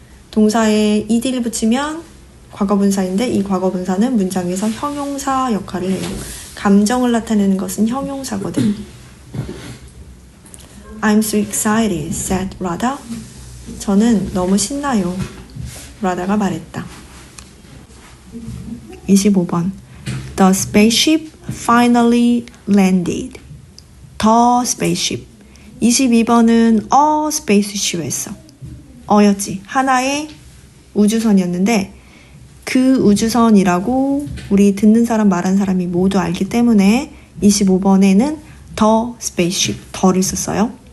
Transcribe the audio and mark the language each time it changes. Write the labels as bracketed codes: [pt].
[ko] 동사에 ed를 붙이면 과거분사인데 이 과거분사는 문장에서 형용사 역할을 해요. 감정을 나타내는 것은 형용사거든. [en] I'm so excited, said Radha. [ko] 저는 너무 신나요. 라다가 말했다. 25번. [en] The spaceship finally landed. The spaceship. [ko] 22번은 [en] a spaceship [ko] 였어. 어였지. 하나의 우주선이었는데 그 우주선이라고 우리 듣는 사람 말한 사람이 모두 알기 때문에 25번에는 [en] the spaceship, [ko] 더를 썼어요.